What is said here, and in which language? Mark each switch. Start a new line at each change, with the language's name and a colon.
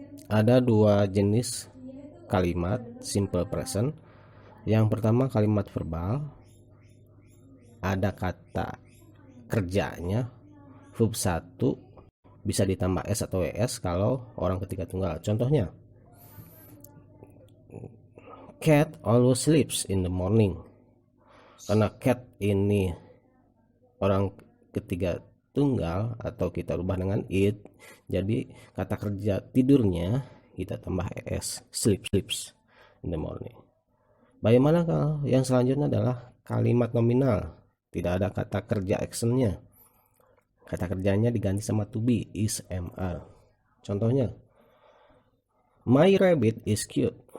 Indonesian: Ada dua jenis kalimat simple present. Yang pertama kalimat verbal, ada kata kerjanya, verb 1 bisa ditambah s atau es kalau orang ketiga tunggal. Contohnya,
English: cat always sleeps in the morning.
Indonesian: Karena cat ini orang ketiga tunggal atau kita ubah dengan it, jadi kata kerja tidurnya kita tambah es,
English: sleeps in the morning.
Indonesian: Bagaimana kalau yang selanjutnya adalah kalimat nominal, tidak ada kata kerja actionnya, kata kerjanya diganti sama to be, is, am, are. Contohnya,
English: my rabbit is cute.